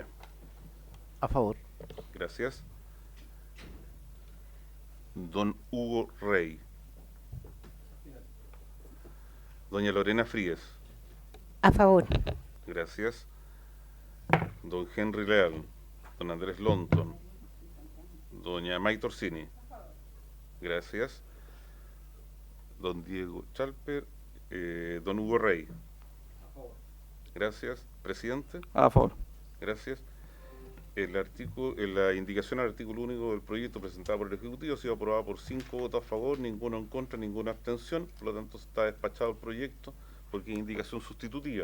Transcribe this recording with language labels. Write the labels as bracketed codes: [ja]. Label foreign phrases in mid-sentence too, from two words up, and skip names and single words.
[es] A favor. Gracias. Don Hugo Rey. Doña Lorena Fríes. A favor. Gracias. Don Henry Leal. Don Andrés Lonton. Doña May Torsini. Gracias. Don Diego Chalper. Don Hugo Rey. Gracias. Presidente. A favor. Gracias. La indicación al artículo único del proyecto presentado por el Ejecutivo ha sido aprobada por 5 votos a favor, ninguno en contra, ninguna abstención. Por lo tanto, está despachado el proyecto porque es indicación sustitutiva.